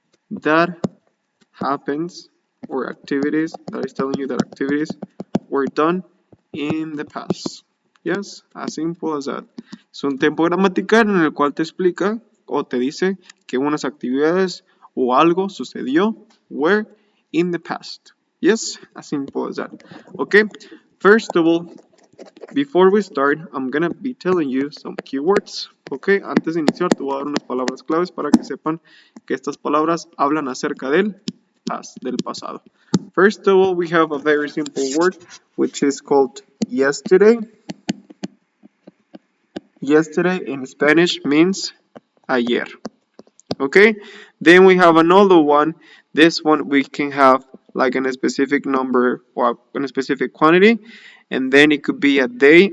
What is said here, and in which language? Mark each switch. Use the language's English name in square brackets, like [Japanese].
[English] That happens, or activities that is telling you that activities were done in the past. Yes, as simple as that. [Spanish] Es un tiempo gramatical en el cual te explica o te dice que unas actividades o algo sucedió [English] were in the past. Yes, as simple as that. Okay, first of all, before we start, I'm gonna be telling you some keywords. [Spanish] Okay, antes de iniciar te voy a dar unas palabras claves para que sepan que estas palabras hablan acerca del past, del pasado. [English] First of all, we have a very simple word which is called yesterday. Yesterday in Spanish means [Spanish] ayer. [English] Okay, then we have another one. This one we can have like a specific number or a specific quantity, and then it could be a day.